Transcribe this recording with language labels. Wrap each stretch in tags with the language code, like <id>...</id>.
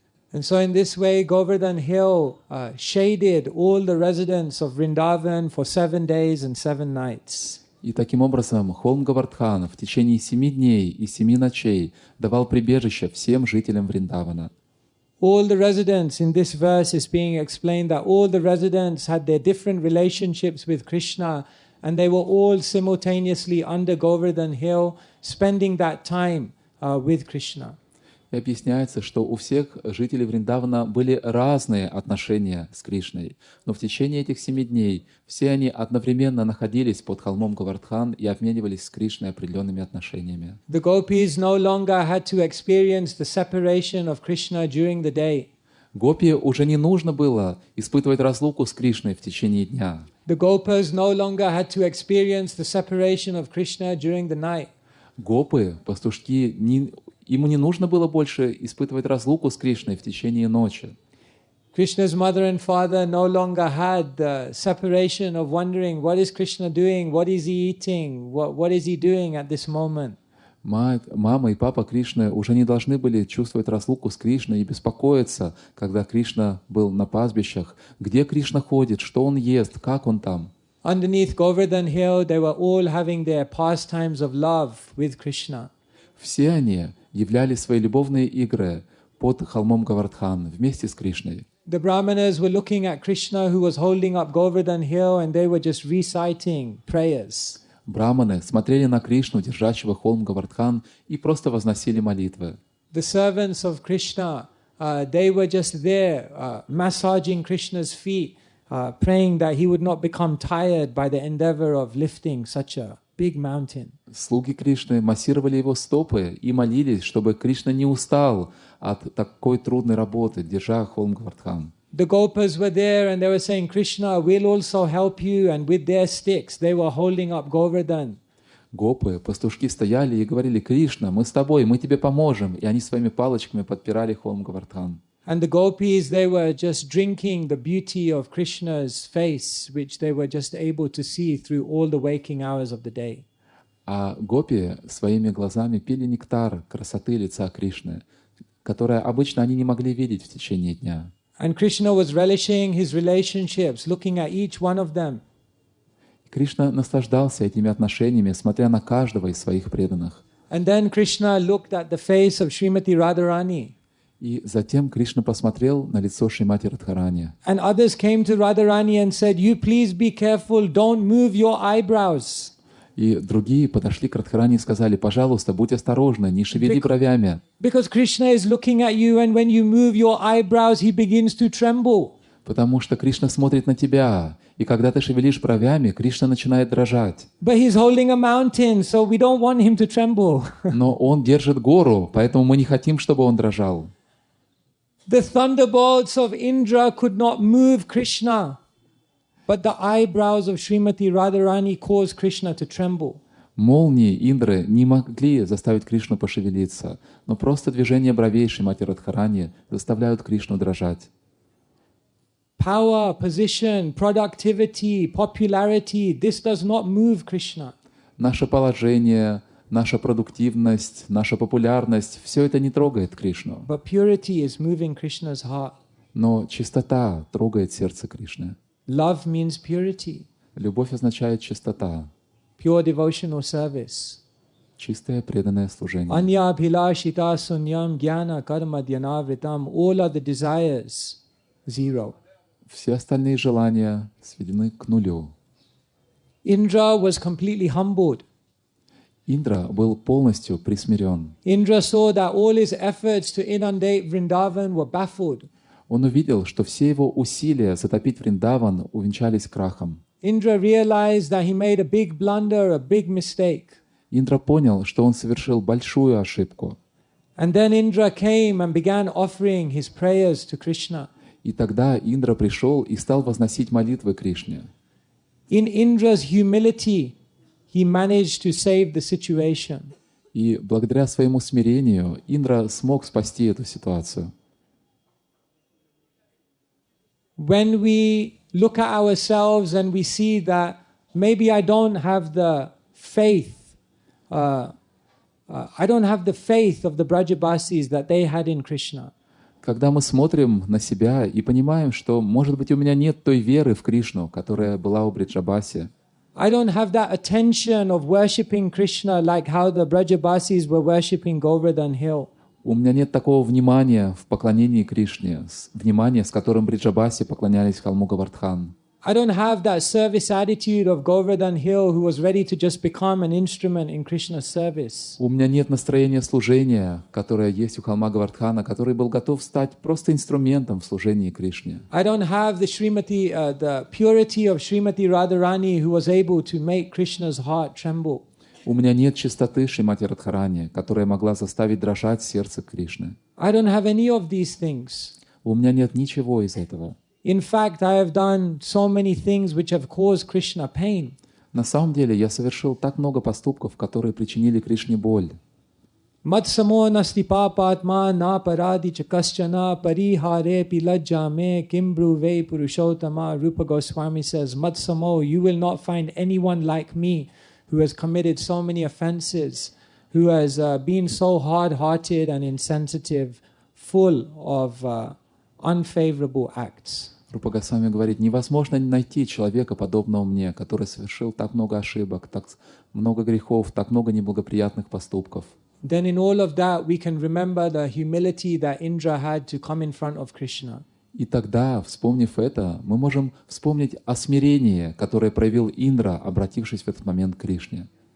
<en>And so in this way, Govardhan Hill shaded all the residents of Vrindavan for 7 days and 7 nights.</en> <ru>И таким образом холм Говардхана в течение 7 дней и 7 ночей давал прибежище всем жителям Вриндавана.</ru> <en>All the residents, in this verse is being explained that all the residents had their different relationships with Krishna, and they were all simultaneously under Govardhan Hill, spending that time with Krishna.</en> <ru>И объясняется, что у всех жителей Вриндавана были разные отношения с Кришной, но в течение этих 7 дней все они одновременно находились под холмом Говардхан и обменивались с Кришной определенными отношениями.</ru> <en>The gopis no longer had to experience the separation of Krishna during the day.</en> <ru>Гопи уже не нужно было испытывать разлуку с Кришной в течение дня.</ru> <en>The gopas no longer had to experience the separation of Krishna during the night.</en> <ru>Гопы, пастушки, ему не нужно было больше испытывать разлуку с Кришной в течение ночи.</ru> <en>Krishna's mother and father no longer had the separation of wondering what is Krishna doing, what is he eating, what is he doing at this moment.</en> <ru>Мама и папа Кришны уже не должны были чувствовать разлуку с Кришной и беспокоиться, когда Кришна был на пастбищах, где Кришна ходит, что он ест, как он там.</ru> <en>Underneath Govardhan Hill, they were all having their pastimes of love with Krishna.</en> <ru>Все они являли свои любовные игры под холмом Говардхан вместе с Кришной.</ru> <en>The Brahmanas were looking at Krishna who was holding up Govardhan hill and they were just reciting prayers.</en> <ru>Браманы смотрели на Кришну, держащего холм Говардхан, и просто возносили молитвы.</ru> <en>The servants of Krishna, they were just there massaging Krishna's feet, praying that he would not become tired by the endeavor of lifting such a big mountain.</en> <ru>Слуги Кришны массировали его стопы и молились, чтобы Кришна не устал от такой трудной работы, держа холм Говардхан.</ru> <en>The Gopas were there and they were saying, Krishna, we'll also help you. And with their sticks, they were holding up Govardhan.</en> <ru>Гопы, пастушки стояли и говорили: Кришна, мы с тобой, мы тебе поможем. И они своими палочками подпирали холм Говардхан.</ru> <en>And the Gopis, they were just drinking the beauty of Krishna's face, which they were just able to see through all the waking hours of the day.</en> <ru>А гопи своими глазами пили нектар красоты лица Кришны, которое обычно они не могли видеть в течение дня.</ru> <en>And Krishna was relishing his relationships, looking at each one of them.</en> <ru>Кришна наслаждался этими отношениями, смотря на каждого из своих преданных.</ru> <en>And then Krishna looked at the face of Shrimati Radharani.</en> <ru>И затем Кришна посмотрел на лицо Шримати Радхарани.</ru> <en>And others came to Radharani and said, you please be careful, don't move your eyebrows.</en> <ru>И другие подошли к Радхарани и сказали: пожалуйста, будь осторожна, не шевели бровями.</ru> <en>Because Krishna is looking at you and when you move your eyebrows, he begins to tremble.</en> <ru>Потому что Кришна смотрит на тебя, и когда ты шевелишь бровями, Кришна начинает дрожать.</ru> <en>But he's holding a mountain, so we don't want him to tremble.</en> <ru>Но он держит гору, поэтому мы не хотим, чтобы он дрожал.</ru> <en>The thunderbolts of Indra could not move Krishna, but the eyebrows of Shrimati Radharani caused Krishna to tremble.</en> <ru>Молнии Индры не могли заставить Кришну пошевелиться, но просто движение бровей Шримати Радхарани заставляют Кришну дрожать.</ru> <en>Power, position, productivity, popularity, this does not move Krishna.</en> <ru>Наше положение, наша продуктивность, наша популярность — все это не трогает Кришну.</ru> <en>But purity is moving Krishna's heart.</en> <ru>Но чистота трогает сердце Кришны.</ru> <en>Love means purity.</en> <ru>Любовь означает чистота,</ru> <en>Pure devotional service.</en> <ru>чистое преданное служение.</ru> <sa>Anya bhilashita sunyam jnana karma dhyanavritam.</sa> <en>All other desires, zero.</en> <ru>Все остальные желания сведены к нулю.</ru> <en>Indra was completely humbled.</en> <ru>Индра был полностью присмирен.</ru> <en>Indra saw that all his efforts to inundate Vrindavan were baffled.</en> <ru>Он увидел, что все его усилия затопить Вриндаван увенчались крахом.</ru> <en>Indra realized that he made a big blunder, a big mistake.</en> <ru>Индра понял, что он совершил большую ошибку.</ru> <en>And then Indra came and began offering his prayers to Krishna.</en> <ru>И тогда Индра пришел и стал возносить молитвы Кришне.</ru> <en>In Indra's humility, he managed to save the situation.</en> <ru>И благодаря своему смирению Индра смог спасти эту ситуацию.</ru> <en>When we look at ourselves and we see that maybe I don't have the faith, I don't have the faith of the Brajabasis that they had in Krishna.</en> <ru>Когда мы смотрим на себя и понимаем, что, может быть, у меня нет той веры в Кришну, которая была у Бриджабаси,</ru> <en>I don't have that attention of worshipping Krishna like how the Brajabasis were worshipping Govardhan hill.</en> <ru>у меня нет такого внимания в поклонении Кришне, внимания, с которым Бриджабаси поклонялись холму Говардхан.</ru> <en>I don't have that service attitude of Govardhan hill who was ready to just become an instrument in Krishna's service.</en> <ru>У меня нет настроения служения, которое есть у холма Говардхана, который был готов стать просто инструментом в служении Кришне.</ru> <en>I don't have the purity of Shrimati Radharani who was able to make Krishna's heart tremble.</en> <ru>У меня нет чистоты Шримати Радхарани, которая могла заставить дрожать сердце Кришны.</ru> <en>I don't have any of these things.</en> <ru>У меня нет ничего из этого.</ru> <en>In fact, I have done so many things which have caused Krishna pain.</en> <ru>На самом деле, я совершил так много поступков, которые причинили Кришне боль.</ru> <sa>Matsamo nasti papatma na paradi chakaschana parihare pilajjame kimbruve purushottama.</sa> <en>Rupa Goswami says, Matsamo, you will not find anyone like me who has committed so many offenses, who has been so hard-hearted and insensitive, full of unfavorable acts.</en> <ru>Рупа Госвами говорит, невозможно найти человека, подобного мне, который совершил так много ошибок, так много грехов, так много неблагоприятных поступков.</ru> <en>then in all of that we can remember the humility that Indra had to come in front of Krishna.</en> <ru>И тогда, вспомнив это, мы можем вспомнить о смирении, которое проявил Индра, обратившись в этот момент к Кришне.</ru>